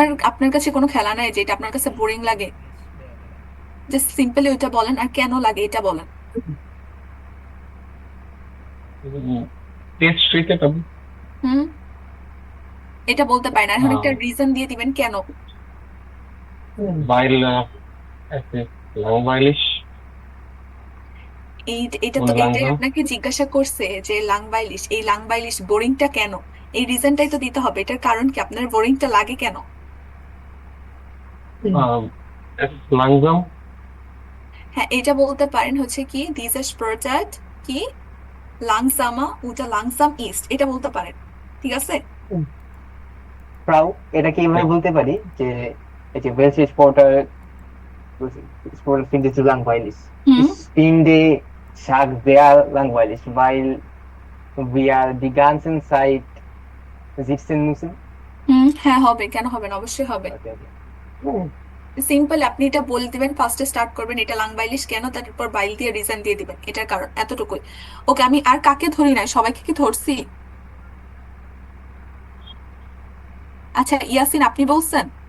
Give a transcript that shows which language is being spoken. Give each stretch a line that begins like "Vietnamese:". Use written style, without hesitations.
Bangla: আপনার কাছে কোনো খেলা নাই যেটা আপনার কাছে বোরিং লাগে? জাস্ট সিম্পলি ওইটা বলেন, আর কেন লাগে এটা বলেন। টেস্ট ক্রিকেট আমি হুম এটা বলতে পারেন, আর এখন একটা Ah. রিজন দিয়ে দিবেন কেন।
German: weil es ist langweilig
Bangla: এটা
German: und
Bangla: তো এইটাই
German: langsam.
Bangla: আপনাকে জিজ্ঞাসা করছে যে লাংবাইলিশ বোরিংটা কেন, এই রিজনটাই তো দিতে হবে। এটার কারণ কি, আপনার বোরিংটা লাগে কেন?
German: Es ist langsam.
Bangla: হ্যাঁ, এটা বলতে পারেন হচ্ছে কি,
German: dieses Sportart
Bangla: কি
German: langsamer oder langsam ist,
Bangla: এটা বলতে পারেন, ঠিক আছে? Frau, এটাকে এভাবে বলতে পারি যে এই যে
German: welche Sportart findest du langweilig? হুম Ich finde Schach sehr langweilig, weil wir die ganze Zeit sitzen müssen.
Bangla: হ্যাঁ হবে, কেন হবে না, অবশ্যই হবে।
English: Okay, okay.
Bangla: সিম্পল, আপনি এটা বলে দিবেন, ফার্স্টে স্টার্ট করবেন এটা লাংবাইলিশ কেন, তারপর বাইল দিয়ে রিজন দিয়ে দিবেন এটার কারণ, এতটুকুই। ওকে, আমি আর কাকে ধরি নাই, সবাইকে কি ধরছি? আচ্ছা ইয়াসিন, আপনি বলছেন?